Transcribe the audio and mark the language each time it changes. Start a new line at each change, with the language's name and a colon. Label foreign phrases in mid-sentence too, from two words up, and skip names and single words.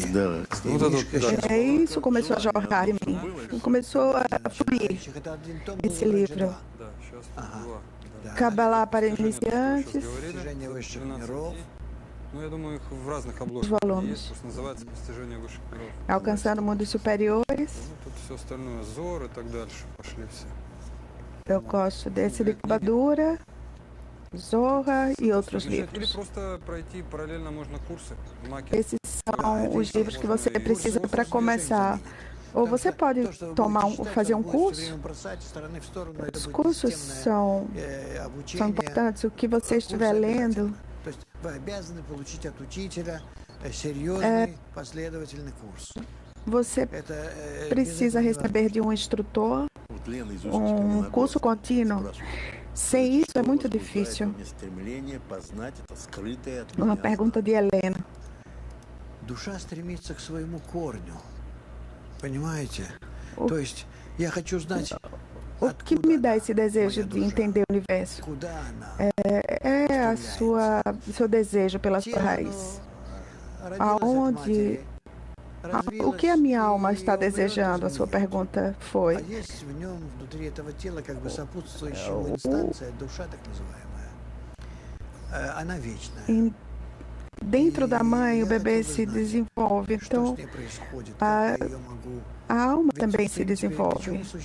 Russian: Да, кстати.
Portuguese: isso começou a jorrar em mim. Começou a fluir
Russian: Это один том,
Portuguese: esse
Russian: был раньше
Portuguese: livro.
Russian: два. Да, сейчас Ага. два. Да.
Portuguese: Kabbalah para
Russian: Сейчас
Portuguese: iniciantes.
Russian: говорили, Достижение высших 12 миров. дней. Ну, я думаю, их в разных обложках
Portuguese: volumes.
Russian: есть, просто называется «Постижение высших миров».
Portuguese: Alcançando Mundos Superiores.
Russian: Ну, тут все остальное, Зор и так дальше, пошли все.
Portuguese: Eu gosto desse de Kabadura, Zorra e outros
Russian: Или
Portuguese: livros.
Russian: просто пройти параллельно можно курсы в Маке.
Portuguese: Esses são os livros que você precisa para começar. Ou você pode fazer um curso. Os cursos são importantes. O que você estiver lendo,
Russian: То есть вы обязаны получить от учителя серьезный последовательный курс.
Portuguese: você
Russian: Это
Portuguese: precisa receber de um instrutor
Russian: Вот Лена из
Portuguese: curso contínuo. Sem isso é muito difícil.
Russian: Стремление познать это скрытое от
Portuguese: Uma
Russian: меня.
Portuguese: pergunta de Helena.
Russian: Душа стремится к своему корню. Понимаете? То есть я хочу знать
Portuguese: O que me dá esse desejo de entender o universo? É seu desejo pela sua raiz. Aonde, o que a minha alma está desejando? A sua pergunta foi. Dentro da mãe, o bebê se desenvolve, então a alma também se desenvolve.